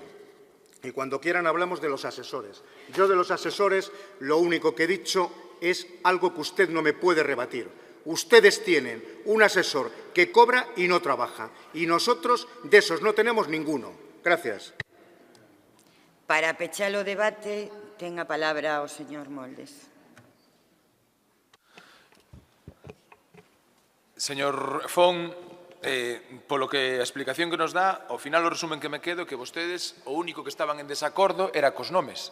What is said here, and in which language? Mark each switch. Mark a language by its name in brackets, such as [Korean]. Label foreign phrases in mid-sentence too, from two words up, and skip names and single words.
[Spanish] Y cuando quieran hablamos de los asesores. Yo de los asesores lo único que he dicho es algo que usted no me puede rebatir. Ustedes tienen un asesor que cobra y no trabaja. Y nosotros de esos no tenemos ninguno. Gracias. [Galician] Para pechar o debate, ten a palabra o señor Moldes. Señor Fon, polo que a explicación que nos dá, ao final o resumen que me quedo é que vostedes o único que estaban en desacordo era cos nomes.